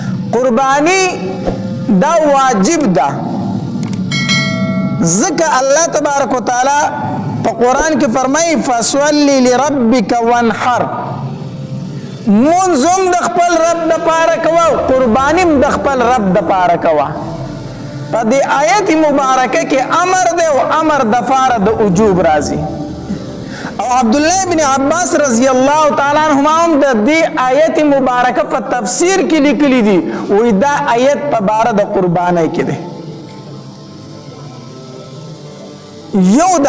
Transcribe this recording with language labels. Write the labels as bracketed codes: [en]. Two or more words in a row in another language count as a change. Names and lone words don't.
[ps] قربانی دا واجب ده ذکر [ar] اللہ تبارک و تعالی [ps] پا قرآن کی فرمائی [ar] فَصَلِّ لِرَبِّكَ وَانْحَرْ [ps] منظم د خپل رب د پاره کوا قربانیم د خپل رب د پاره کوا په دې آیت مبارکه کې امر دی او امر د فار د وجوب راځي او عبد الله ابن عباس [ar] رضی الله تعالی عنهما [ps] هم د دې آیت مبارکه په تفسیر کې لیکلي دي وې دا آیت په باره د قربانۍ کې دی یو دا